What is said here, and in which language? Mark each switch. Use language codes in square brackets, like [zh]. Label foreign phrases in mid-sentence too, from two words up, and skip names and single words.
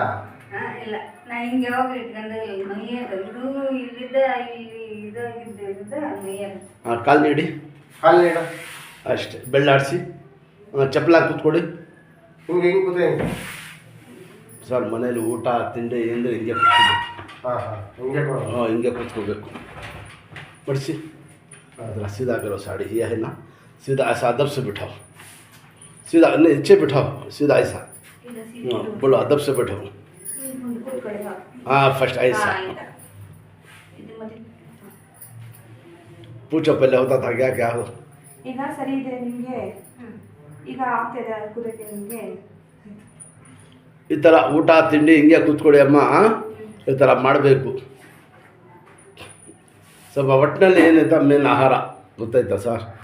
[kn] ಇಲ್ಲ, ನಾ ಹಿಂಗೆ ಯಾವಾಗ ಇಟ್ಕೊಂಡೆ ಮೈಯದು ಇದು ಇಲ್ಲಿದ್ದ ಇದಾಗಿದ್ದ ಮೈಯದು. ಹಾಂ, ಕಾಲು ನೀಡಿ, ಕಾಲು ನೀಡ ಅಷ್ಟೇ. ಬೆಳ್ಳಾಡಿಸಿ, ಚಪ್ಪಲಾಗಿ ಕೂತ್ಕೊಡಿ. ಹಿಂಗೆ ಕೂತ ಸರ್ ಮನೇಲಿ ಊಟ ತಿಂಡಿ ಅಂದರೆ ಹಿಂಗೆ ಕೂತ್ಕೋಬೇಕು. ಹಿಂಗೆ ಹಿಂಗೆ ಕೂತ್ಕೋಬೇಕು. [hi] बढ़सी सीधा करो साड़ी, ये है ना, सीधा ऐसा अदब से बिठाओ, सीधा नीचे बिठाओ, सीधा ऐसा. बोलो अदब से बैठो. हाँ, फर्स्ट ऐसा. पूछो पहले होता था क्या क्या हो. [kn] ಈಗ ಸರಿ ಇದೆ ನಿಮಗೆ? ಈಗ ಆಗ್ತಿದೆ ಕುದಕ್ಕೆ ನಿಮಗೆ? ಈ ಥರ ಊಟ ತಿಂಡಿ ಹಿಂಗೆ ಕೂತ್ಕೊಳ್ಳಿ ಅಮ್ಮ, ಈ ಥರ ಮಾಡಬೇಕು. ಸ್ವಲ್ಪ ಒಟ್ಟಿನಲ್ಲಿ ಏನೈತ ಮೇನ್ ಆಹಾರ ಗೊತ್ತಾಯ್ತಾ ಸರ್?